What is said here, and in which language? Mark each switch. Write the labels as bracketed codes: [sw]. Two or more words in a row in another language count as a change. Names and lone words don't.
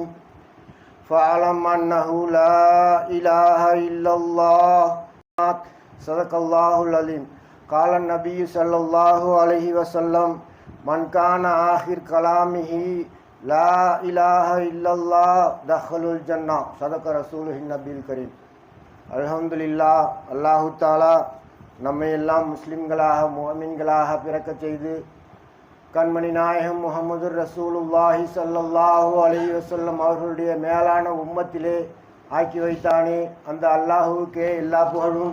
[ar] فاعلم أنه لا إله إلا الله صدق الله العليم. قال النبي صلى الله عليه وسلم من كان آخر كلامه لا إله إلا الله دخل الجنة صدق رسوله النبي الكريم. [ta] அல்ஹம்துலில்லாஹ், [ar] الله تعالى [ta] நம்மை எல்லாம் முஸ்லிம்களாக முஅமின்களாக பிறக்கச் செய்து கண்மணி நாயகம் முஹம்மது [ar] رسول الله صلى الله عليه وسلم [ta] அவர்களுடைய மேலான உம்மத்திலே ஆக்கி வைத்தானே அந்த அல்லாஹுவுக்கே எல்லா புகழும்.